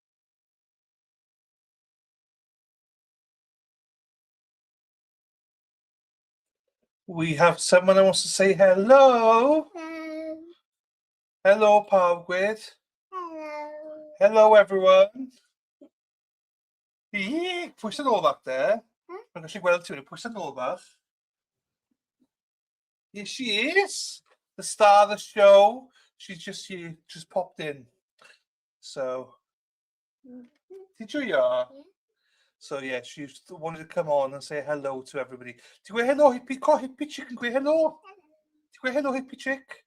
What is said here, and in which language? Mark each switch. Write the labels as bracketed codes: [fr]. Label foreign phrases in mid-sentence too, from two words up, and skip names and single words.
[en] We have someone that wants to say hello. Hello, Pawgwyd. Hello, everyone. [cy] Pwy sy'n ôl bach there? Mae'n gallu gweld ti, pwy sy'n ôl bach? [en] Here she is, the star of the show. She's just here, just popped in. So, did you, yeah? So yeah, she wanted to come on and say hello to everybody. Do you go hello, hippie chick, and go hello? Do you go hello, hippie chick?